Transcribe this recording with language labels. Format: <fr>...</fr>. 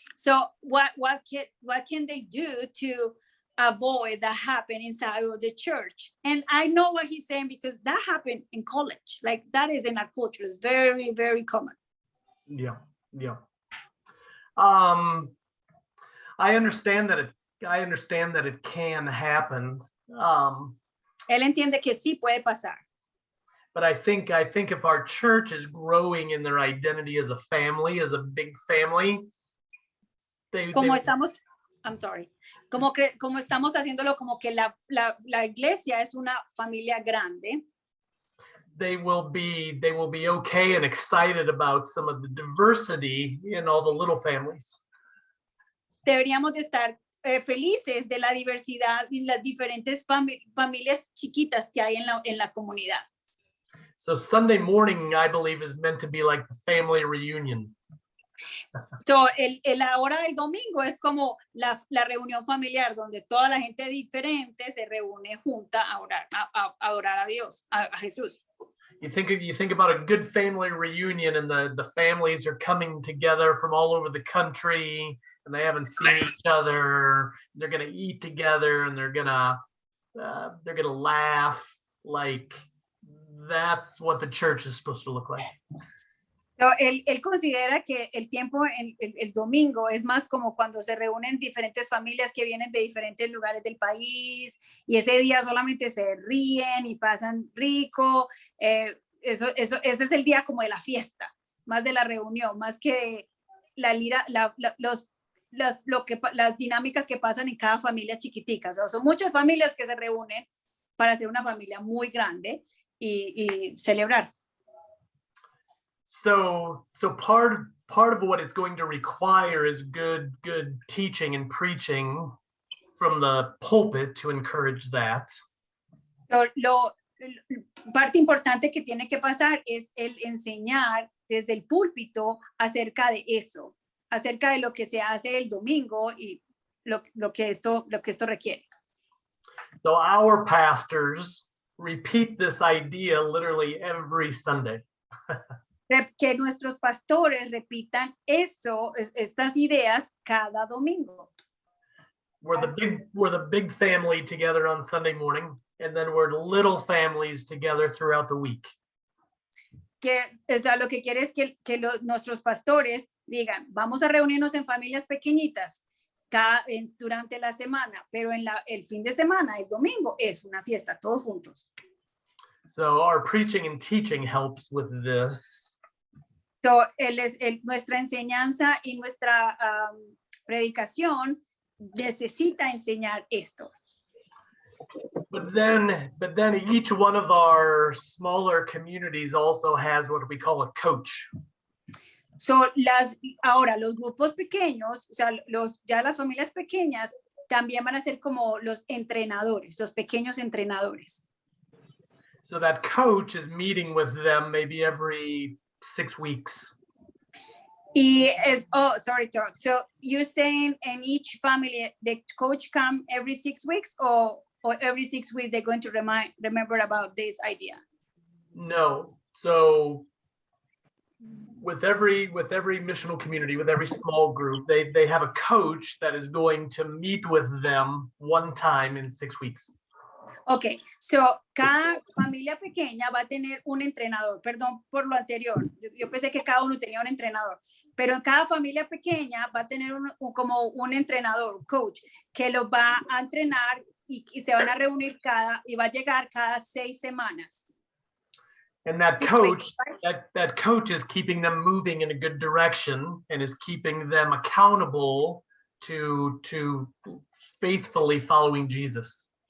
<en>So what can they do to avoid that happen inside of the church? And I know what he's saying because that happened in college. Like that is in our culture. It's very, very common. Yeah, yeah. I understand that it can happen.</en> <es>Él entiende que sí puede pasar.</es> <en>But I think if our church is growing in their identity as a family, as a big family,</en> <es>como estamos haciéndolo como que la iglesia es una familia grande.</es> <en>They will be okay and excited about some of the diversity in all the little families.</en> <es>Deberíamos de estar felices de la diversidad y las diferentes familias chiquitas que hay en la comunidad.</es> <en>So Sunday morning, I believe, is meant to be like the family reunion.</en> <es>So la hora del domingo es como la reunión familiar donde toda la gente diferente se reúne junta a orar a Dios, a Jesús.</es> <en>You think about a good family reunion and the families are coming together from all over the country and they haven't seen each other. They're gonna eat together and they're gonna laugh. Like that's what the church is supposed to look like.</en> <es>So, él considera que el tiempo el domingo es más como cuando se reúnen diferentes familias que vienen de diferentes lugares del país y ese día solamente se ríen y pasan rico. Ese es el día como de la fiesta, más de la reunión, más que las dinámicas que pasan en cada familia chiquitica. O sea, son muchas familias que se reúnen para hacer una familia muy grande y celebrar.</es> <en>So part of what it's going to require is good teaching and preaching from the pulpit to encourage that.</en> <es>So, parte importante que tiene que pasar es el enseñar desde el púlpito acerca de eso, acerca de lo que se hace el domingo y lo que esto requiere.</es> <en>So our pastors repeat this idea literally every Sunday.</en> <es>Que nuestros pastores repitan estas ideas cada domingo.</es> <en>We're the big family together on Sunday morning, and then we're little families together throughout the week.</en> <es>O sea, lo que quiere es que nuestros pastores digan, vamos a reunirnos en familias pequeñitas durante la semana, pero el fin de semana, el domingo, es una fiesta, todos juntos.</es> <en>So our preaching and teaching helps with this.</en> <es>So, nuestra enseñanza y nuestra predicación necesita enseñar esto.</es> <en>But then each one of our smaller communities also has what we call a coach.</en> <es>So ahora los grupos pequeños, o sea, ya las familias pequeñas también van a ser como los entrenadores, los pequeños entrenadores.</es> <en>So that coach is meeting with them maybe every 6 weeks. So you're saying in each family, the coach come every 6 weeks or every 6 weeks they're going to remember about this idea? No. So with every missional community, with every small group, they have a coach that is going to meet with them one time in 6 weeks.</en> <es>Okay, so cada familia pequeña va a tener un entrenador. Perdón por lo anterior, yo pensé que cada uno tenía un entrenador, pero en cada familia pequeña va a tener como un entrenador, coach, que los va a entrenar y se van a reunir y va a llegar cada 6 semanas.</es> <en>And that coach, that coach is keeping them moving in a good direction and is keeping them accountable to faithfully following Jesus.</en>